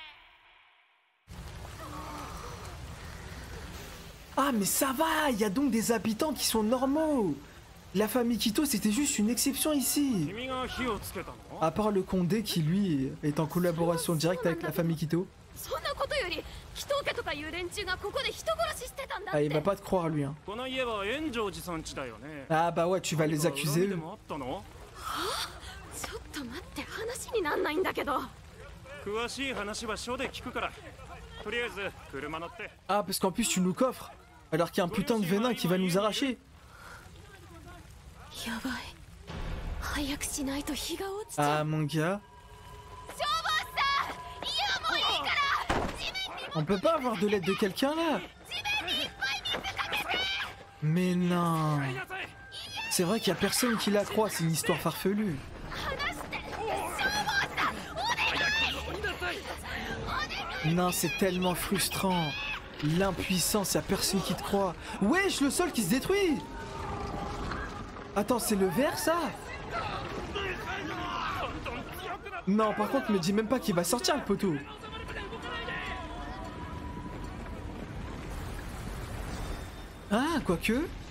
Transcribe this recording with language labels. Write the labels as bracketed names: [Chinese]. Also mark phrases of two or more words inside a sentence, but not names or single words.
[French] Ah, mais ça va, il y a donc des habitants qui sont normaux. La famille Kito, c'était juste une exception ici. À part le Condé qui, lui, est en collaboration directe avec la famille Kito. [Japanese] そんなことより祈祷家とかいう連中がここで人殺ししてたんだっ [French] Ah, [Japanese] て [French] il va pas te croire, lui. Hein. [Japanese] この家は炎上寺さん家だよね。 [French] Ah, bah ouais, tu vas les accuser. [Japanese] でもあったの？ちょっと待って話になんないんだけど詳しい話は署で聞くから。とりあえず車乗って。 [French] Ah, parce qu'en plus, tu nous coffres. Alors qu'il y a un putain de venin qui va nous arracher. [Japanese] やばい早くしないと日が落ちちゃう [French] Ah, mon gars. [Japanese] 消防士さんいやもういいから地面に [French] On peut pas avoir de l'aide de quelqu'un là? [Japanese] 地面にいっぱい水かけて [French] Mais non. C'est vrai qu'il y a personne qui la croit, c'est une histoire farfelue. [Japanese] 話して消防士さんお願い [French] Non, c'est tellement frustrant. L'impuissance, y a personne qui te croit. Wesh, le sol qui se détruit. Attends, c'est le verre ça? Non, par contre, me dis même pas qu'il va sortir le poteau. Ah, quoique.